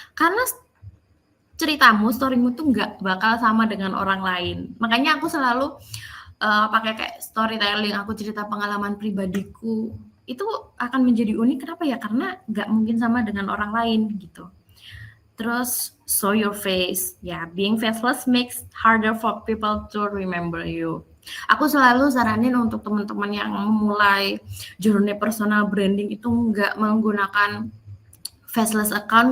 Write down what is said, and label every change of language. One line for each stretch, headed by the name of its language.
Indonesian: Karena ceritamu, storymu tuh nggak bakal sama dengan orang lain. Makanya aku selalu pakai kayak storytelling, aku cerita pengalaman pribadiku. Itu akan menjadi unik, kenapa ya? Karena nggak mungkin sama dengan orang lain gitu. Terus
English: show your face.
Indonesian: Ya,
English: being faceless makes harder for people to remember you.
Indonesian: Aku selalu saranin untuk teman-teman yang memulai journey personal branding itu nggak menggunakan faceless account.